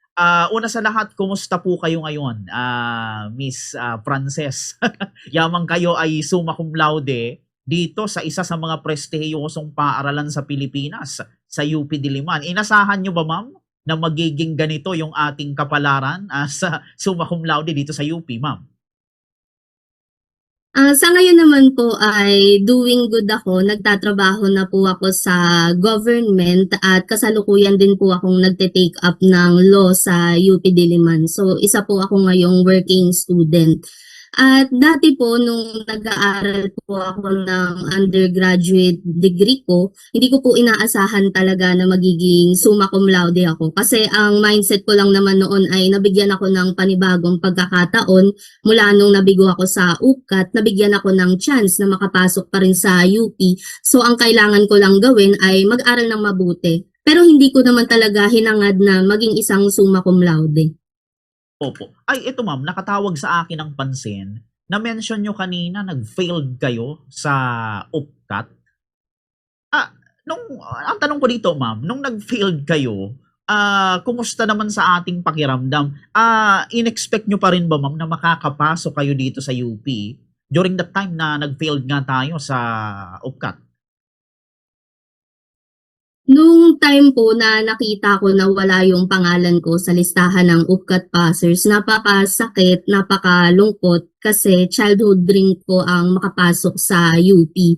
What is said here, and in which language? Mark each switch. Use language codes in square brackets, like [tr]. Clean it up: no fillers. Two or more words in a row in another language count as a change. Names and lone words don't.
[tl] Una sa lahat, kumusta po kayo ngayon, Miss Frances? Yamang kayo ay [la] summa cum laude [tl] dito sa isa sa mga prestihiyosong paaralan sa Pilipinas, sa UP Diliman. Inasahan niyo ba, ma'am, na magiging ganito yung ating kapalaran sa [la] summa cum laude [tl] dito sa UP, ma'am? Sa ngayon naman po ay [en] doing good [tl] ako, nagtatrabaho na po ako sa government at kasalukuyan din po akong nagte- [en] take up [tl] ng law sa UP Diliman. So isa po ako ngayong [en] working student. [tl] At dati po nung nag-aaral po ako ng [en] undergraduate degree [tl] ko, hindi ko po inaasahan talaga na magiging [la] summa cum laude [tl] ako. Kasi ang mindset ko lang naman noon ay nabigyan ako ng panibagong pagkakataon mula nung nabigo ako sa UPCAT, nabigyan ako ng chance na makapasok pa rin sa UP. So ang kailangan ko lang gawin ay mag-aral ng mabuti. Pero hindi ko naman talaga hinangad na maging isang [la] summa cum laude. [tl] Opo. Ay, ito ma'am, nakatawag sa akin ng pansin, na-mention niyo kanina nag-failed kayo sa UPCAT. Ang tanong ko dito ma'am, nung nag-failed kayo, kumusta naman sa ating pakiramdam? In-expect niyo pa rin ba ma'am na makakapasok kayo dito sa UP [en] during the time [tl] na nag-failed nga tayo sa UPCAT? Nung time po na nakita ko na wala yung pangalan ko sa listahan ng UPCAT passers, napakasakit, napakalungkot kasi [en] childhood dream [tl] ko ang makapasok sa UP.